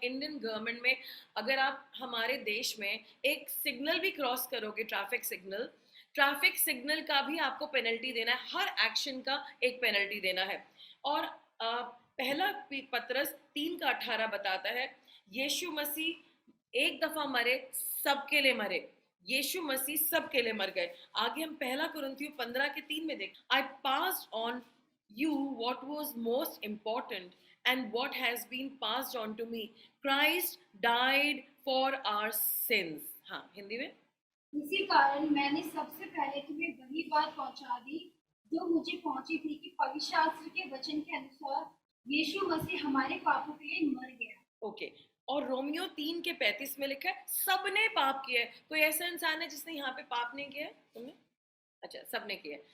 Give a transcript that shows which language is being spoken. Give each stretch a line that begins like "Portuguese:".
Hindi: Indian government में अगर आप हमारे देश में एक सिग्नल भी क्रॉस करोगे, ट्रैफिक सिग्नल का भी आपको पेनल्टी देना है। हर एक्शन का एक पेनल्टी देना है। और पहला पत्रस 3 का 18 बताता है, यीशु मसीह एक दफा मरे, सबके लिए मरे। यीशु मसीह सबके लिए मर गए। आगे हम पहला कुरिन्थियों 15 के 3 में देख,
English: I pass on you what was most important and what has been passed on to me, Christ died for our sins।
Hindi: हाँ, हिंदी में, इसी कारण मैंने सबसे पहले तुम्हें वही बात पहुंचा दी जो मुझे पहुंची थी कि पवित्र शास्त्र के वचन के अनुसार यीशु मसीह हमारे पापों के लिए मर गया। ओके। और रोमियो 3 के 35 में लिखा है, सबने पाप किया है। कोई ऐसा इंसान है जिसने यहाँ पे पाप नहीं किया है? तुमने? अच्छा, सबने किया।